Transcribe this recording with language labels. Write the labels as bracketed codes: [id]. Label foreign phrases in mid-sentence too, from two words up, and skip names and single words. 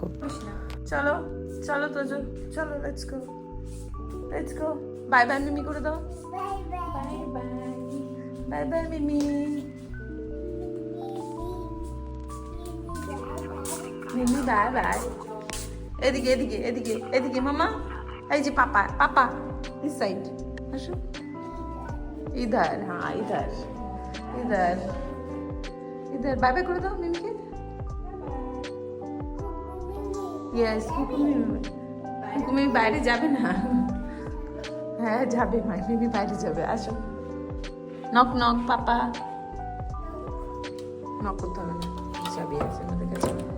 [bn] চলো চলো তোজো চলো [en] Let's go bye bye [bn] মিমি করে দাও [en] bye bye [bn] মিমি মিমি [en] bye bye [bn] এদিকে এদিকে এদিকে এদিকে মামা এই যে পাপা পাপা [en] this side [bn] আসো [hi] इधर हाँ इधर इधर इधर [en] bye bye [bn] করে দাও মিমিকে ইয়েস কুকুমি বাইরে যাবে না হ্যাঁ যাবে মিমি বাইরে যাবে আসো [en] knock knock [bn] পাপা নক করতে হবে না চাবি আছে আমাদের কাছে